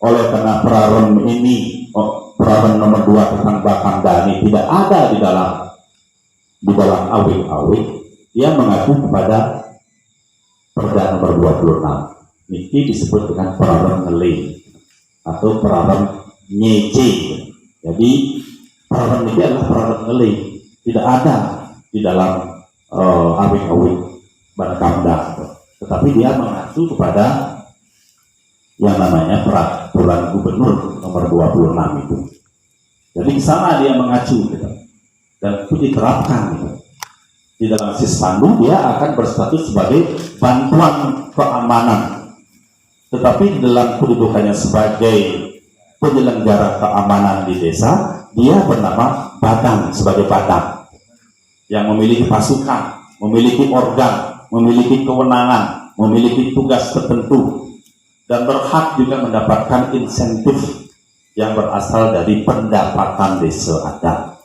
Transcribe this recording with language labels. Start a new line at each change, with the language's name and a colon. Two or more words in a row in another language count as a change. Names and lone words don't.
Indonesian: Oleh karena perarem ini, perarem nomor 2 tentang Bangkamda ini tidak ada di dalam awik-awik, dia mengacu kepada Perda nomor 26. Ini disebut dengan perarem ngele atau perarem nyece. Jadi perarem ini adalah perarem ngele, tidak ada di dalam awik-awik Bangkamda, tetapi dia mengacu kepada yang namanya peraturan gubernur nomor 26 itu. Jadi di sana dia mengacu, gitu. Dan itu diterapkan, gitu. Di dalam Sispandu dia akan berstatus sebagai bantuan keamanan, tetapi dalam kedudukannya sebagai penyelenggara keamanan di desa, dia bernama badan, sebagai badan yang memiliki pasukan, memiliki organ, memiliki kewenangan, memiliki tugas tertentu, dan berhak juga mendapatkan insentif yang berasal dari pendapatan desa adat.